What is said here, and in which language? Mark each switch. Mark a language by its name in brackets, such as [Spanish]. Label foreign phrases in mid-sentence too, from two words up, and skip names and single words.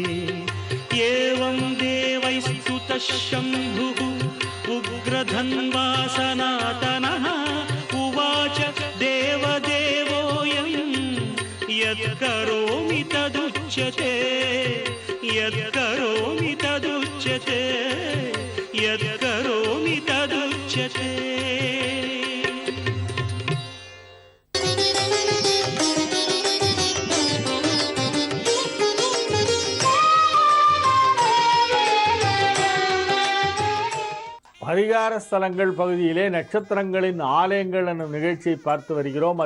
[Sanskrit] एवं देवैस्तुतः शम्भुः उग्रधन्वा सनातनः उवाच देवदेवोऽयं यत्करोमि तदुच्यते यत्करोमि तदुच्यते यत्करोमि तदुच्यते। [Tamil] பரிகார ஸ்தலங்கள் பகுதியிலே நட்சத்திரங்களின் ஆலயங்கள் என்னும் நிகழ்ச்சியை பார்த்து வருகிறோம்.